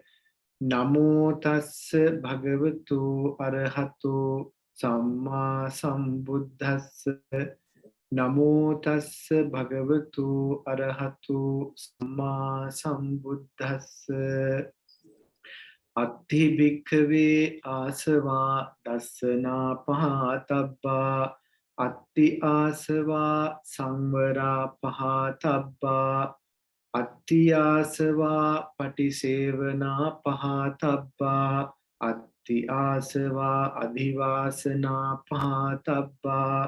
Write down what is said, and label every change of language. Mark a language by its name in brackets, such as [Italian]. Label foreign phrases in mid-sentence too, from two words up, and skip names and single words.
[Pali] Namo tassa bhagavato arahato samma sambuddhassa. Namo tassa bhagavato arahato samma sambuddhassa. Atti bhikkhave asava dassana pahatabba. Atti asava samvara pahatabba. Atti asava patisevana pahatabba. Atti asava adhivasana pahatabba.